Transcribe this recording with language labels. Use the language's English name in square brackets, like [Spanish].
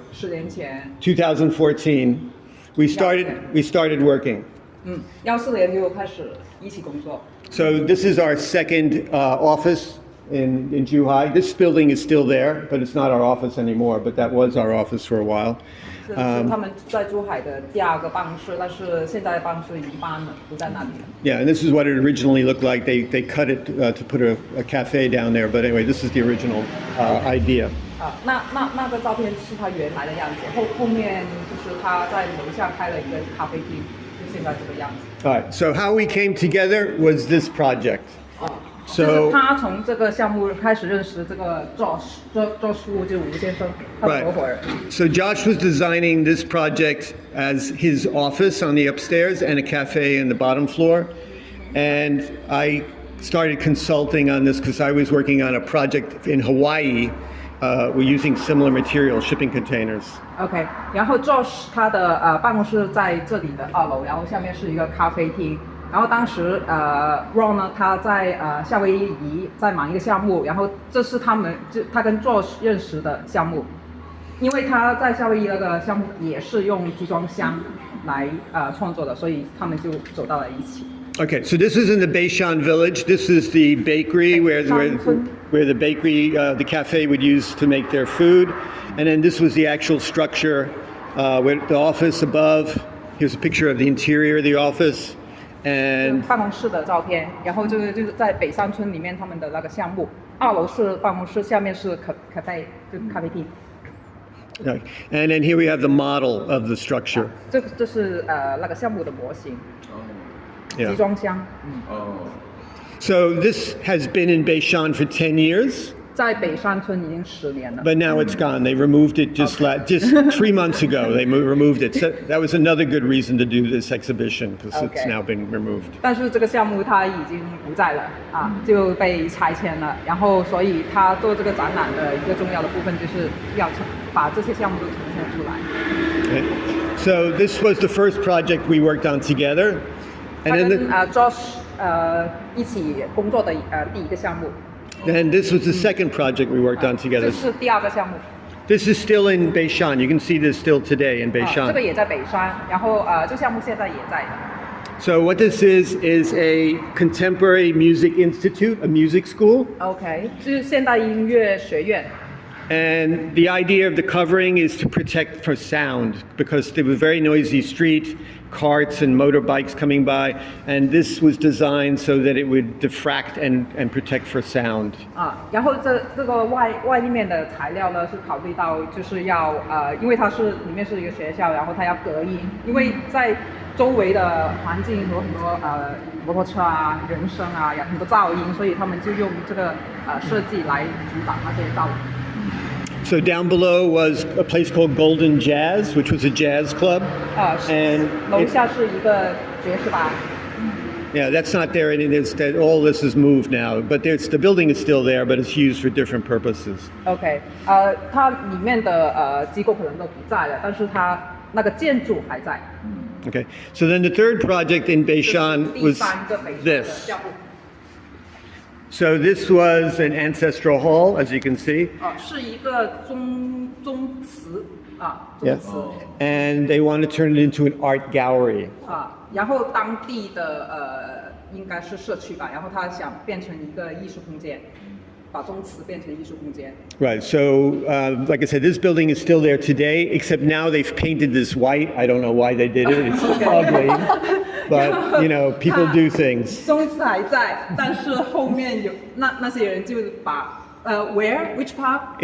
[Chinese] 10年前 [English] 2014, we started working. [Chinese] 14年就开始一起工作。 [English] So this is our second office in Zhuhai. This building is still there, but it's not our office anymore, but that was our office for a while. [Chinese] 这是他们在珠海的第二个办公室，但是现在办公室已经搬了，不在那里了。 [English] Yeah, and this is what it originally looked like. They cut it to put a cafe down there, but anyway, this is the original idea. [Chinese] 那个照片是他原来的样子，后面就是他在楼下开了一个咖啡厅，就现在这个样子。 [English] All right, so how we came together was this project. [Chinese] 就是他从这个项目开始认识这个 Josh Wu 就吴先生，他的合伙人。 [English] So Josh was designing this project as his office on the upstairs and a cafe in the bottom floor. And I started consulting on this because I was working on a project in Hawaii. We're using similar materials, shipping containers. [Chinese] OK， 然后 Josh 他的办公室在这里的2楼，然后下面是一个咖啡厅。然后当时Ron 呢，他在夏威夷在忙一个项目，然后这是他跟 Josh 认识的项目，因为他在夏威夷那个项目也是用集装箱来创作的，所以他们就走到了一起。 [English] Okay, so this is in the HouShan village. This is the bakery where the bakery, the cafe would use to make their food, and then this was the actual structure with the office above. Here's a picture of the interior of the office. And [Chinese] 办公室的照片，然后就是在北山村里面他们的那个项目，2楼是办公室，下面是咖啡，就咖啡厅。 [English] Right. And then here we have the model of the structure. [Chinese] 这是那个项目的模型， [English] Yeah. [Chinese] 集装箱。 [English] So this has been in HouShan for 10 years. [Chinese] 在北山村已经10年了。 [English] But now it's gone. They removed it just 3 months ago. They removed it. So that was another good reason to do this exhibition because it's now been removed. [Chinese] 但是这个项目它已经不在了啊，就被拆迁了。然后所以他做这个展览的一个重要的部分就是要把这些项目都呈现出来。 [English] Okay. So this was the first project we worked on together. [Chinese] 他跟Josh 一起工作的第一个项目。 [English] And this was the second project we worked on together. [Chinese] 这是第2个项目。 [English] This is still in HouShan. You can see this still today in [Chinese] 这个 [English] HouShan. [Chinese] 也在北山，然后这个项目现在也在的。 [English] So what this is a contemporary music institute, a music school. [Chinese] OK， 是现代音乐学院。 [English] And the idea of the covering is to protect for sound because there was a very noisy street, carts and motorbikes coming by, and this was designed so that it would diffract and protect for sound. [Chinese] 然后这个外立面的材料呢，是考虑到就是要因为它是里面是一个学校，然后它要隔音，因为在周围的环境有很多摩托车啊、人声啊，有很多噪音，所以他们就用这个设计来阻挡那些噪音。 [English] So down below was a place called Golden Jazz, which was a jazz club. And [Chinese] 楼下是一个爵士吧。 [English] yeah, that's not there, and all this is moved now. But the building is still there, but it's used for different purposes. [Chinese] OK， 它里面的机构可能都不在了，但是它那个建筑还在。 [English] Okay, so then the third project in HouShan was this. So this was an ancestral hall, as you can see. [Chinese] 是一个宗祠啊，宗 [English] Yes. [Chinese] 祠 [English] And they want to turn it into an art gallery. [Chinese] 然后当地的应该是社区吧，然后他想变成一个艺术空间，把宗祠变成艺术空间。 [English] Right, so like I said, this building is still there today, except now they've painted this white. I don't know why they did it, it's ugly. But, you know, people do things. [Chinese] 宗祠还在，但是后面有那些人就把 [English] where which part?